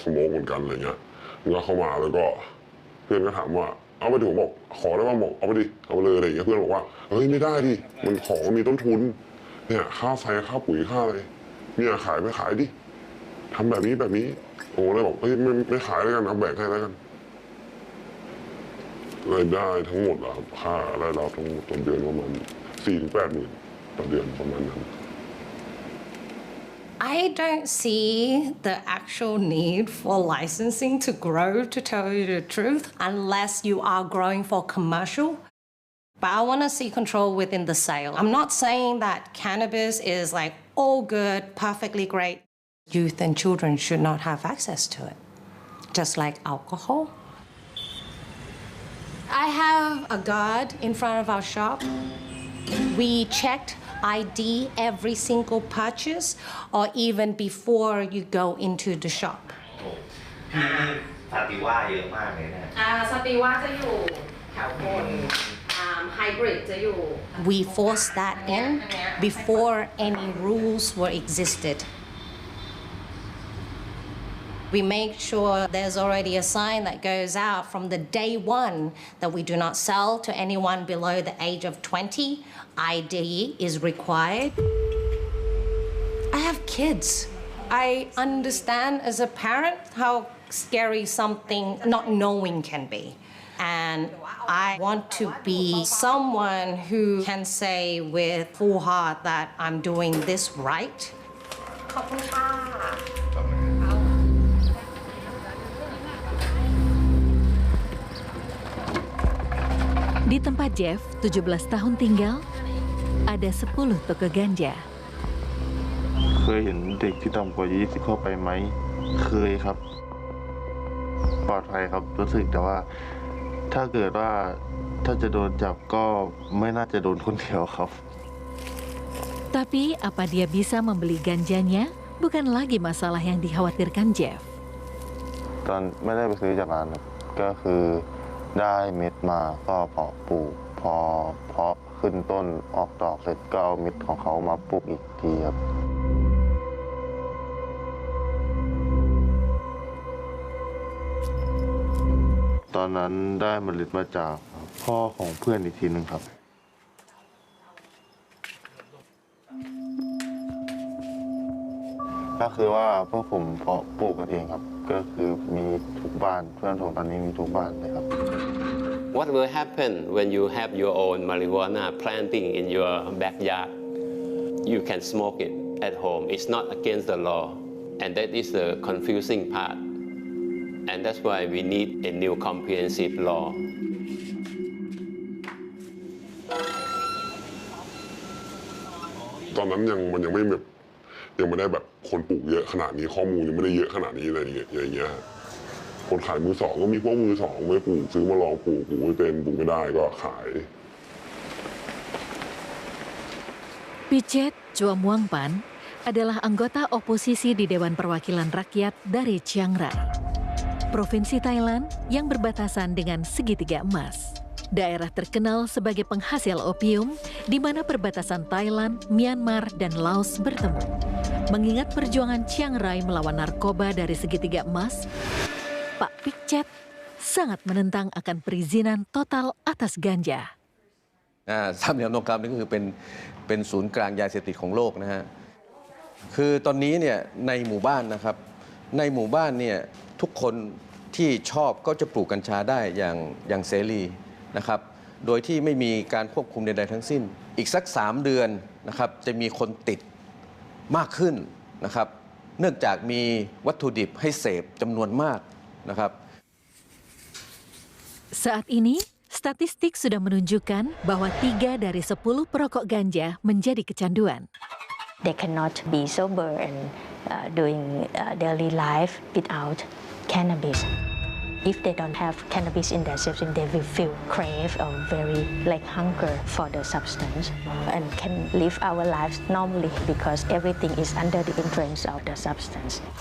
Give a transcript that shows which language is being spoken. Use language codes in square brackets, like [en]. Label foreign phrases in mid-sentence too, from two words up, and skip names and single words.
[th] โมกเหมือนกันอะไรเงี้ยมันก็เข้ามาแล้วก็เพื่อนก็ถามว่าเอาไปดิผมบอกขอได้ว่าบอกเอาไปดิเอาไปเลยอะไรอย่างเงี้ยเพื่อนบอกว่าเฮ้ยไม่ได้ดิมันของมีต้นทุนเนี่ยค่าไฟค่าปุ๋ยค่าอะไรเนี่ยขายไม่ขายดิทำแบบนี้โอ้เลยบอกเฮ้ยไม่ขายแล้วกันเอาแบ่งให้แล้วกันรายได้ทั้งหมดอะครับค่ารายรับทั้งหมดต่อเดือนประมาณ4-8 หมื่นต่อเดือนประมาณนั้น [en] I don't see the actual need for licensing to grow, to tell you the truth, unless you are growing for commercial. But I want to see control within the sale. I'm not saying that cannabis is like all good, perfectly great. Youth and children should not have access to it, just like alcohol. I have a guard in front of our shop. We checked ID every single purchase or even before you go into the shop. [th] สติว่าเยอะมากเลยนะสติว่าจะอยู่แถวบนhybrid จะอยู่ [en] We forced that in before any rules were existed. We make sure there's already a sign that goes out from the day one that we do not sell to anyone below the age of 20. ID is required. I have kids. I understand as a parent how scary something not knowing can be. And I want to be someone who can say with full heart that I'm doing this right. [id] Di tempat Jeff, 17 tahun tinggal, ada 10 toko ganja. [th] เคยเห็นเด็กที่ต่ำกว่า20เข้าไปไหมเคยครับปลอดภัยครับรู้สึกแต่ว่าถ้าเกิดว่าถ้าจะโดนจับก็ไม่น่าจะโดนคนเดียวครับ [id] Tapi apa dia bisa membeli ganjanya bukan lagi masalah yang dikhawatirkan Jeff. [th] ตอนไม่ได้ไปซื้อจากร้านครับก็คือได้เม็ดมาก็เพาะปลูกพอเพาะขึ้นต้นออกดอกเสร็จก็เอาเม็ดของเขามาปลูกอีกทีครับ ตอนนั้นได้เมล็ดมาจากพ่อของเพื่อนอีกทีหนึ่งครับก็คือว่าพวกผมเพาะปลูกกันเองครับก็คือมีทุกบ้านเพื่อนผมตอนนี้มีทุกบ้านเลยครับ [en] What will happen when you have your own marijuana planting in your backyard? You can smoke it at home. It's not against the law, and that is the confusing part. And that's why we need a new comprehensive law. [th] ตอนนั้นมันยังไม่แบบยังไม่ได้แบบคนปลูกเยอะขนาดนี้ข้อมูลยังไม่ได้เยอะขนาดนี้อะไรอย่างเงี้ยคนขายมือสองก็มีพวกมือสองไม่ปลูกซื้อมาลองปลูกไม่เป็นปลูกไม่ได้ก็ขาย [id] Pichet Chuamuangpan adalah anggota oposisi di Dewan Perwakilan Rakyat dari Chiang Rai, Provinsi Thailand yang berbatasan dengan Segitiga Emas. Daerah terkenal sebagai penghasil opium di mana perbatasan Thailand, Myanmar, dan Laos bertemu. Mengingat perjuangan Chiang Rai melawan narkoba dari Segitiga Emas, Pak Pichet sangat menentang akan perizinan total atas ganja. [th] สามเหลี่ยมทองคำนี่ก็คือเป็นศูนย์กลางยาเสพติดของโลกนะฮะคือตอนนี้เนี่ยในหมู่บ้านนะครับในหมู่บ้านเนี่ยทุกคนที่ชอบก็จะปลูกกัญชาได้อย่างเสรีนะครับโดยที่ไม่มีการควบคุมใดๆทั้งสิ้นอีกสัก3 เดือนนะครับจะมีคนติดมากขึ้นนะครับเนื่องจากมีวัตถุดิบให้เสพจำนวนมากนะครับ [id] Saat ini statistik sudah menunjukkan bahwa 3 dari 10 perokok ganja menjadi kecanduan. [en] They cannot be sober and doing daily life without cannabis. If they don't have cannabis in their system, they will feel crave or very like hunger for the substance and can live our lives normally because everything is under the influence of the substance.